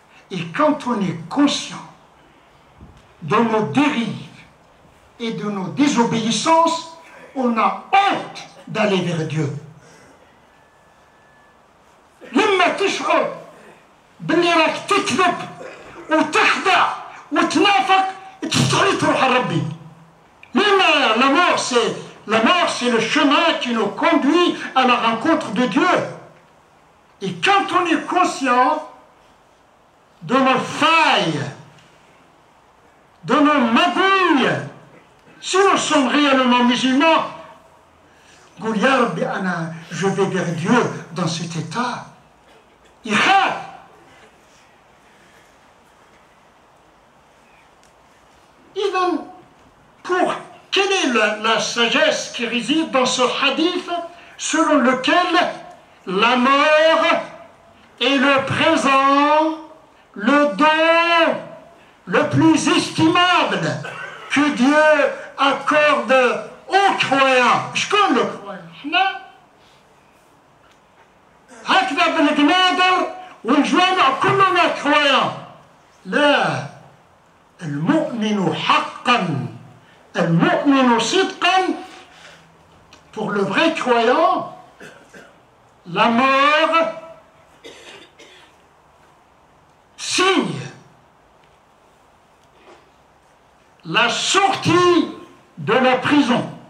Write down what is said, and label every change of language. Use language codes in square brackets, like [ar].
[fr] Et quand on est conscient de nos dérives et de nos désobéissances, on a honte d'aller vers Dieu. [ar] لما تشعر باللي راك تكذب وتخدع وتنافق تستحي تروح لربي. لما [fr] la mort c'est le chemin qui nous conduit à la rencontre de Dieu. Et quand on est conscient de nos failles, de nos magouilles, si nous sommes réellement musulmans, [ar] قول يا ربي أنا [fr] je vais vers Dieu dans cet état. [ar] يخاف. إذن [fr] quelle est la sagesse qui réside dans ce hadith selon lequel la mort est le présent, le don le plus estimable que Dieu accorde aux croyants. [ar] شكون [fr] le croyant؟ [ar] احنا هكذا بالقنادر والجوامع كلنا croyants. لا، المؤمن حقا المؤمن صدقا. [fr] Pour le vrai croyant, la mort signe la sortie de la prison.